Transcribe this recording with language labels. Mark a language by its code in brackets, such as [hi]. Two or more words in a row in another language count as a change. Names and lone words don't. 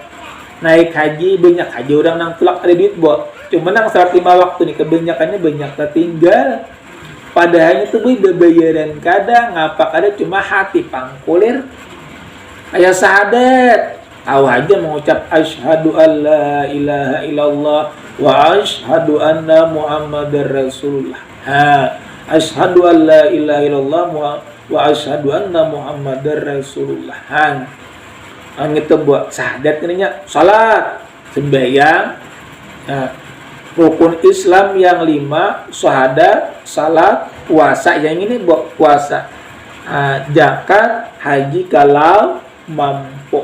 [bjn] Naik haji banyak haji orang nang tulak ada duit Cuma nang salat 5 waktu nih kebanyakannya banyak tertinggal. Padahal itu bayaran kadang ngapa kada cuma hati pangkulir. Ayah syahadat aja mengucap [ar] أشهد أن لا إله إلا الله وأشهد أن محمدا رسول الله. أشهد أن لا إله إلا الله وأشهد أن محمدا رسول الله. [bjn] Itu buat syahadat ininya salat, sembahyang. Rukun Islam yang 5, syahadat, salat, puasa. Yang ini buat puasa. Zakat, haji kalau mampu.